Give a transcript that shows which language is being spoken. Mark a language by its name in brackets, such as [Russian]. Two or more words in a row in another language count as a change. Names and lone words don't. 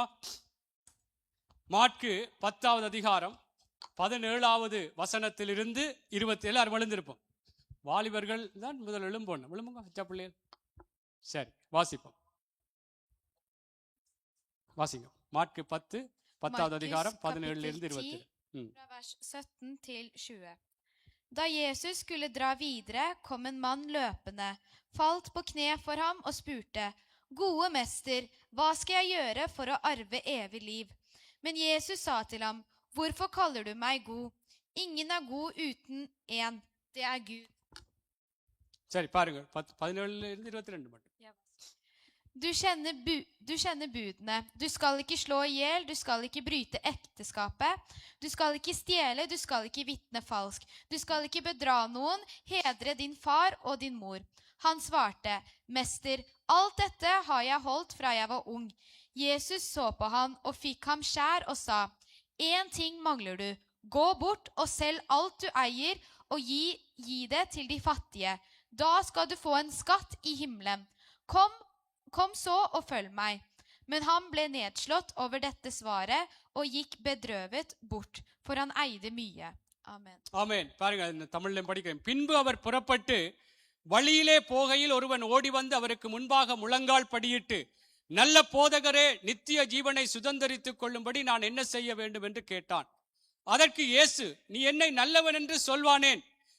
[Tamil] மாற்கு 10வது அதிகாரம் 17வது வசனத்திலிருந்து 20. எல்லாரும் எழுந்திருப்போம். வாலிபர்கள் தான் முதல் எழும்புங்க அச்சா பிள்ளைகள். சரி, வாசிப்போம். வாசிங்க. மாற்கு 10வது அதிகாரம் 17 இருந்து 20. [Norwegian] Fra vers 17 til 20. Da Jesus skulle dra videre, kom en mann løpende, falt på kne for ham og spurte, «Gode mester, hva skal jeg gjøre for å arve evig liv?» Men Jesus sa til ham, «Hvorfor kaller du meg god? Ingen er god uten en, det er Gud.» [Tamil] சரி, பாருங்க. 17 இருந்து 22 மட்டும். [Norwegian] Du kjenner budene. Du skal ikke slå i hjel, du skal ikke bryte ekteskapet, du skal ikke stjele, du skal ikke vitne falsk, du skal ikke bedra noen, hedre din far og din mor. Han svarte, «Mester, alt dette har jeg holdt fra jeg var ung.» Jesus så på han og fikk ham skjær og sa, «En ting mangler du. Gå bort og selg alt du eier og gi det til de fattige. Da skal du få en skatt i himmelen. Kom så og følg meg.» Men han ble nedslått over dette svaret og gikk bedrøvet bort, for han eide mye. Amen. [Tamil] ஆமென். பாருங்க, இந்த தமிழ்ல படிக்கிறேன். பின்பு அவர் புறப்பட்டு வழியிலே போகையில் ஒருவன் ஓடி வந்து அவருக்கு முன்பாக முழங்கால் படியிட்டு, நல்ல போதகரே, நித்திய ஜீவனை சுதந்தரித்துக் கொள்ளும்படி நான் என்ன செய்ய வேண்டும் என்று கேட்டான். அதற்கு இயேசு, நீ என்னை நல்லவன் என்று சொல்வானேன்?